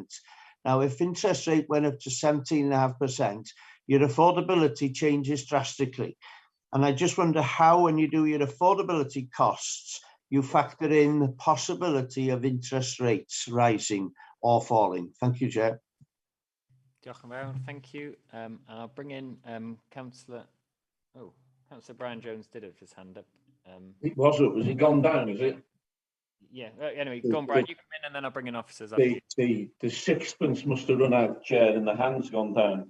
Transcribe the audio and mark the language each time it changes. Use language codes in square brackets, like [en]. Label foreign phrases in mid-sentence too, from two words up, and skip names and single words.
[en] Now, if interest rate went up to 17.5%, your affordability changes drastically. And I just wonder how, when you do your affordability costs, you factor in the possibility of interest rates rising or falling. Thank you, Chair. [cy] Diolch yn fawr, [en] thank you. And I'll bring in Councillor Brian Jones did have his hand up. It was up. Has it gone down? Is it? Yeah. Anyway, go on, Brian. You come in, and then I'll bring in officers. After you. The sixpence must have run out, Chair, and the hand's gone down.